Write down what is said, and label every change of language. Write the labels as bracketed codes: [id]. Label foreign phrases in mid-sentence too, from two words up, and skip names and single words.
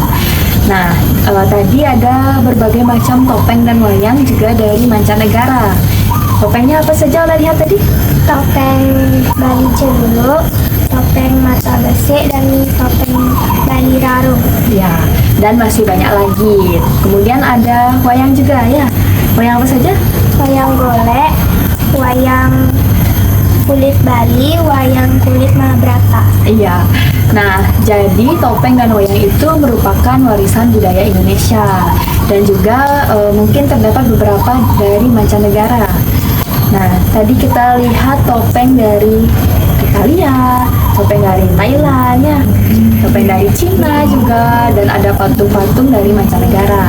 [id] Nah, tadi ada berbagai macam topeng dan wayang juga dari mancanegara. Topengnya apa saja Ola lihat tadi? Topeng Bali Cedulu, topeng mata besi, dan topeng Bali Rarung. Ya, dan masih banyak lagi. Kemudian ada wayang juga ya. Wayang apa saja? Wayang golek, wayang kulit Bali, wayang kulit Mahabharata. Iya. Nah, jadi topeng dan wayang itu merupakan warisan budaya Indonesia dan juga mungkin terdapat beberapa dari mancanegara. Nah, tadi kita lihat topeng dari Italia, topeng dari Thailand ya, topeng dari Cina juga, dan ada patung-patung dari mancanegara.